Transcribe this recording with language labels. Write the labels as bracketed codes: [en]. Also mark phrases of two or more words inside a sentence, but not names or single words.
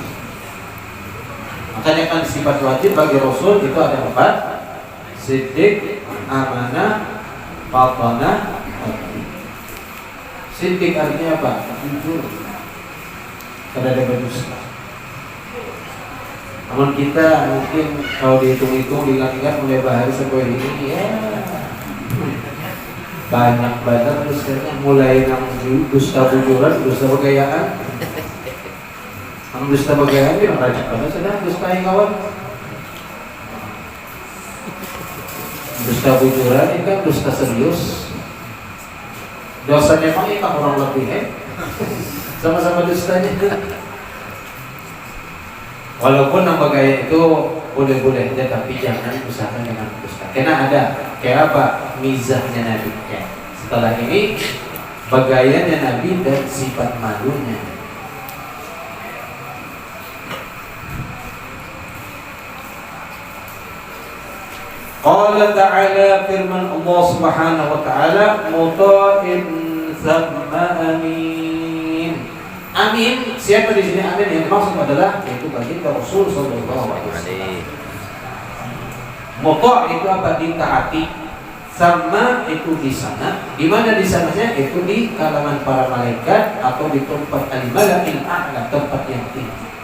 [id] Makanya kan sifat wajib bagi rasul itu ada 4: siddiq, amanah, fatanah. Siddiq artinya apa? Jujur. Karena ada berdusta. Namun kita mungkin kalau dihitung-hitung, diingat-ingat mulai bahari sampai ini ya banyak banget dustanya, mulai nang dusta bujuran, dusta begayaan. Nang dusta begayaan itu rajin banget sudah dusta yang kawan. Dusta bujuran ini kan dusta serius. Dosanya memang ini kurang lebih sama-sama dustanya. Walaupun nama gaya itu boleh-boleh aja, tapi jangan usahakan dengan dusta. Karena ada kayak apa mizahnya Nabi. Ya. Setelah ini bagainya Nabi dan sifat malunya. [ar] قال تعالى, [id] firman Allah [ar] سبحانه وتعالى مطاع ثم أمين. [id] Amin, siapa di sini amin? Yang maksud adalah yaitu baginda Rasul [ar] صلى الله عليه وسلم. [id] Muta' itu apa? Ditaati. Sama itu di sana. Di mana di sananya? Itu di kalangan para malaikat atau di tempat [ar] الملإ الأعلى, [id] tempat yang tinggi.